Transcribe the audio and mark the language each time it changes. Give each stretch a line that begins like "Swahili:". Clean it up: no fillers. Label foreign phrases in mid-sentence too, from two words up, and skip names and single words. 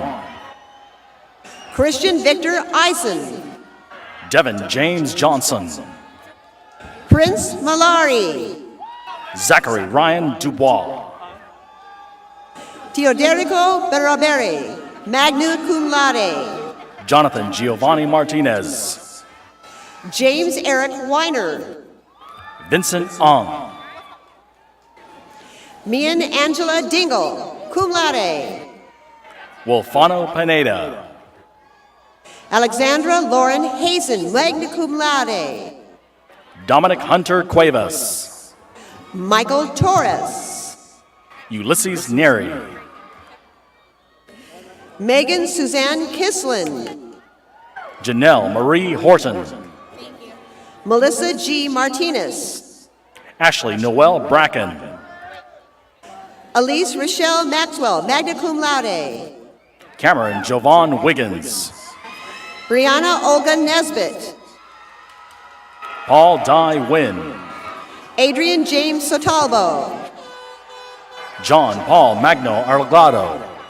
English: Christian Victor Eisen. Devin James Johnson. Prince Malari. Zachary Ryan Dubois. Teoderico Beraberi,
Latin: magna cum laude.
English: Jonathan Giovanni Martinez. James Eric Weiner. Vincent Ong. Mian Angela Dingle,
Latin: cum laude.
English: Wolfano Pineda. Alexandra Lauren Hazen,
Latin: magna cum laude.
English: Dominic Hunter Cuevas. Michael Torres. Ulysses Neri. Megan Suzanne Kislin. Janelle Marie Horton. Melissa G. Martinez. Ashley Noel Bracken. Elise Rochelle Maxwell,
Latin: magna cum laude.
English: Cameron Jovan Wiggins. Brianna Olga Nesbitt. Paul Dye Wynn. Adrian James Sotalvo. John Paul Magno Arlgado.